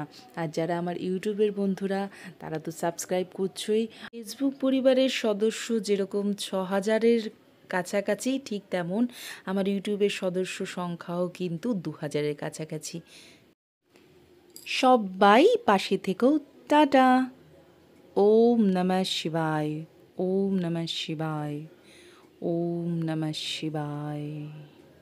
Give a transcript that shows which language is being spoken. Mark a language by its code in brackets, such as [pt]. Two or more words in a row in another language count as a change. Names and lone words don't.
[bn] আর যারা আমার ইউটিউবের বন্ধুরা, তারা তো সাবস্ক্রাইব করছোই। ফেসবুক পরিবারের সদস্য যেরকম 6,000-এর কাছাকাছি, ঠিক তেমন আমার ইউটিউবের সদস্য সংখ্যাও কিন্তু 2,000-এর কাছাকাছি। সবাই পাশে থেকেও। টাটা। [sa] ওম নমঃ শিবায়, ওম নমঃ শিবায়, ওম নমঃ শিবায়।